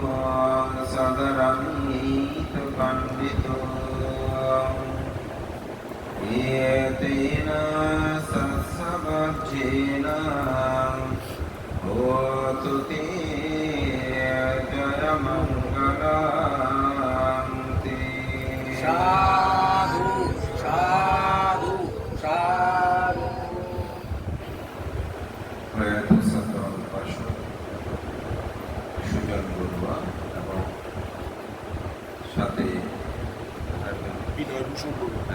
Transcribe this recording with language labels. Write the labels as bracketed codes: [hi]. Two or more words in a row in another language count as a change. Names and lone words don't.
[pi] sadaramita pandito Yetena sassavajjena hotu te jaya mangalam te [bn] সাধু সাধু সাধু। প্রয়াত সন্তর উপাসক সুজন বড়ুয়া এবং সাথে বিনয় ভূষণ বড়ুয়া।